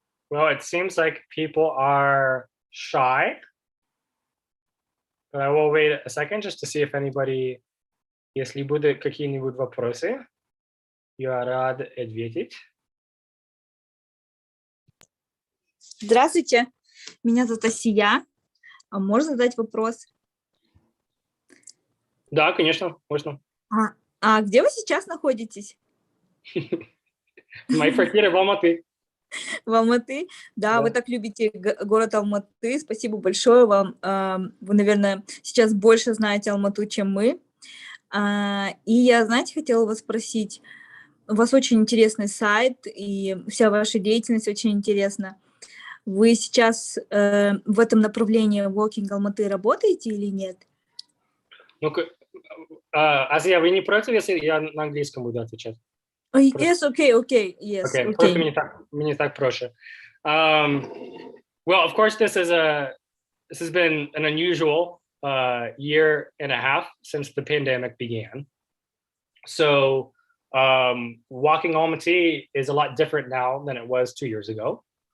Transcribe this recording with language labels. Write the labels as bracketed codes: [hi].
[en] Well, it seems like people are shy. But I will wait a second just to see if anybody, [ru] если будут какие-нибудь вопросы, я рад ответить. Здравствуйте, меня зовут Асия. А можно задать вопрос? Да, конечно, можно. А где вы сейчас находитесь? Мои квартиры в Алматы. В Алматы? Да, Да. вы так любите город Алматы. Спасибо большое вам. Вы, наверное, сейчас больше знаете Алмату, чем мы. И я, знаете, хотела вас спросить. У вас очень интересный сайт, и вся ваша деятельность очень интересна. Вы сейчас в этом направлении Walking Almaty работаете или нет? Ну, Азия, вы не против, если я на английском буду отвечать? [en] Yes, okay. Yes, Окей, okay. [ru] просто мне так проще. [en] Well, of course, this has been an unusual year and a half since the pandemic began. So walking Almaty is a lot different now than it was 2 years ago.